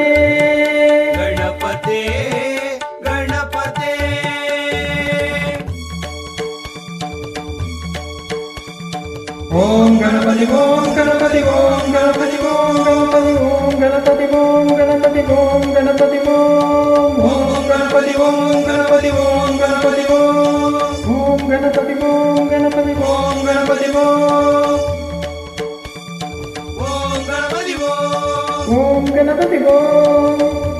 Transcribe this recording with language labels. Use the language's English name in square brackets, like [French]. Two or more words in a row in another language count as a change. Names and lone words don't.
[Tamil] கணபதே கணபதே ஓம் கணபதி ஓம் கணபதி ஓம் கணபதி ஓம் கணபதி ஓம் கணபதி ஓம் கணபதி ஓம் கணபதி ஓம் ஓம் கணபதி [Kannada] ಗಣಪತಿ ಓಂ ಗಣಪತಿ ಓಂ ಗಣಪತಿ ಓಂ ಓಂ ಗಣಪತಿ ಓಂ ಗಣಪತಿ ಓಂ ಗಣಪತಿ ಓಂ ಗಣಪತಿ ಓಂ ಓಂ ಗಣಪತಿ ಓಂ